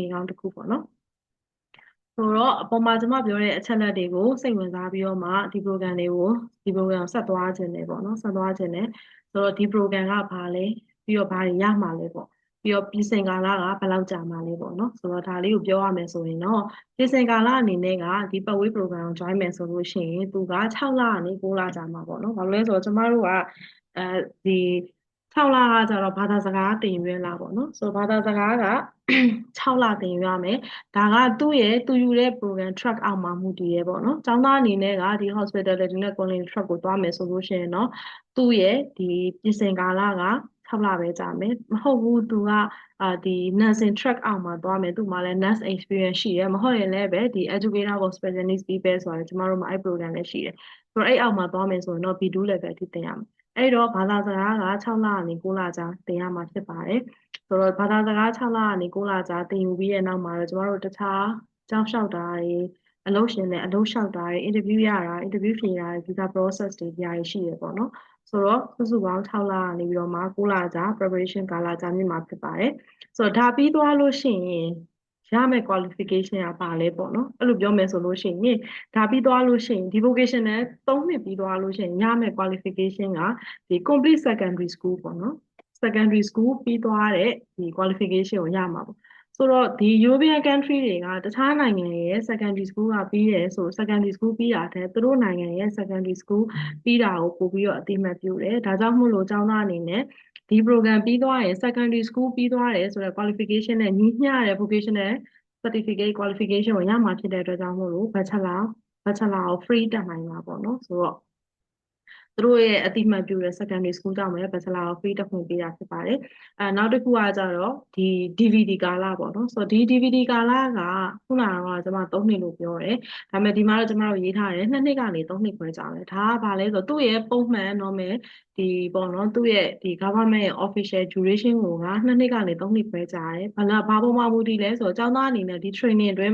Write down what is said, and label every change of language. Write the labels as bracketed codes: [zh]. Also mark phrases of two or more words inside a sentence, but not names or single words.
[my] အရေးကောင်းတစ်ခုပေါ့နော်ဆိုတော့အပေါ်မှာကျွန်မပြောတဲ့အချက်လက်တွေကိုစိတ်ဝင်စားပြီးတော့မှဒီ program ကိုဆက်သွားခြင်းတယ်ပေါ့နော်ဆက်သွားခြင်းတယ်ဆိုတော့ဒီ program ကဘာလဲပြီးတော့ဘာတွေရမှာလဲပေါ့ပြီးတော့ပြည်စင်ကာလကဘယ်လောက်ကြာမှာလဲပေါ့နော်ဆိုတော့ဒါလေးကိုပြောရမယ်ဆိုရင်တော့ပြည်စင်ကာလအနေနဲ့ကဒီပတ်ဝေး program ကို join မယ်ဆိုလို့ရှိရင်သူက6လကနေ9လကြာမှာပေါ့နော်ဘာလို့လဲဆိုတော့ကျမတို့ကဒီ6လကကျတော့ဘာသာစကားသင်ယူရလာပေါ့နော်ဆိုတော့ဘာသာစကားက 6လသင်ယူရမယ်ဒါကသူယူတဲ့ [en] program track [my] အောက်မှာမူတည်ရဲပေါ့နော်။ကျောင်းသားအနေနဲ့ကဒီ hospitality နဲ့ [en] culinary track [my] ကိုသွားမယ်ဆိုလို့ရှိရင်တော့သူ့ရဲ့ဒီပြင်ဆင်ကာ လက6လပဲကြာမယ်။မဟုတ်ဘူးသူကဒီ [en] nursing track [my] အောက်မှာသွားမယ်သူ့မှာလည်း [en] nurse experience [my] ရှိတယ်။မဟုတ်ရင်လည်းပဲဒီ educator ကို special needs ပြီးပဲဆိုတာကျမတို့မှာအဲ့ program လည်းရှိတယ်။ဆိုတော့အဲ့အောက်မှာသွားမယ်ဆိုရင်တော့ B2 level အထိသင်ရမယ်။အဲ့တော့ဘာသာစကားက6လကနေ9လကြာသင်ရမှာဖြစ်ပါတယ်။ဆိုတော့ဘာသာစကား6လကနေ9လကြာသင်ယူပြီးတဲ့နောက်မှာတော့ကျမတို့တခြားကျောင်းလျှောက်တာတွေအလုပ်ရှင်နဲ့အလုပ်လျှောက်တာတွေ interview ရတာ interview ဖြေတာတွေ [en] visa process [my] တွေဒီအရာတွေရှိရပေါ့နော်ဆိုတော့စုစုပေါင်း6လကနေပြီးတော့မှ9လကြာ preparation ကာလကြာမြင့်မှာဖြစ်ပါတယ်ဆိုတော့ဒါပြီးသွားလို့ရှိရင် ရမယ့် qualification ကပါလဲပေါ့နော်အဲ့လိုပြောမယ်ဆိုလို့ရှိရင်ဒါပြီးသွားလို့ရှိရင်ဒီ vocational 3နှစ်ပြီးသွားလို့ရှိရင်ရမယ့် qualification ကဒီ [en] complete secondary school [my] ပေါ့နော် [en] secondary school [my] ပြီးသွားတဲ့ဒီ qualification ကိုရမှာပေါ့ဆိုတော့ဒီ [en] European country [my] တွေကတခြားနိုင်ငံရဲ့ [en] secondary school [my] ကပြီးတယ်ဆို [en] secondary school [my] ပြီးတာတဲ့သူတို့နိုင်ငံရဲ့ [en] secondary school [my] ပြီးတာကိုပို့ပြီးတော့အတိအမှတ်ပြုတယ်ဒါကြောင့်မို့လို့ကျောင်းသားအနေနဲ့ဒီ program ပြီးသွားရင် [en] secondary school [my] ပြီးသွားတယ်ဆိုတော့ qualification နဲ့ညီမျှတဲ့ [en] vocational certificate qualification [my] ကိုရမှာဖြစ်တဲ့အတွက်ကြောင့်မို့လို့ bachelor ကို free တက်နိုင်မှာပေါ့နော်ဆိုတော့သူ တို့ရဲ့အတိအမှတ်ပြုတဲ့ [en] secondary school [my] ကြောင့်ပဲ bachelor ကို free တက်ခွင့်ပေးတာဖြစ်ပါတယ်နောက်တစ်ခုကကြတော့ဒီ DVD ကာလပေါ့နော်ဆိုတော့ဒီ DVD ကာလကခုနကတော့ကျွန်မ3နှစ်လို့ပြောတယ်ဒါပေမဲ့ဒီမှာတော့ကျွန်မတို့ရေးထားတယ်2နှစ်ကနေ3နှစ်ခွဲကြာတယ်ဒါကဘာလဲဆိုတော့သူ့ရဲ့ပုံမှန် normal ဒီပေါ့နော်သူ့ရဲ့ဒီ government ရဲ့ [en] official duration [my] ကိုက2နှစ်ကနေ3နှစ်ခွဲကြာတယ်ဘာပုံမှန်မူတည်လဲဆိုတော့ကျောင်းသားအနေနဲ့ဒီ training အတွင်း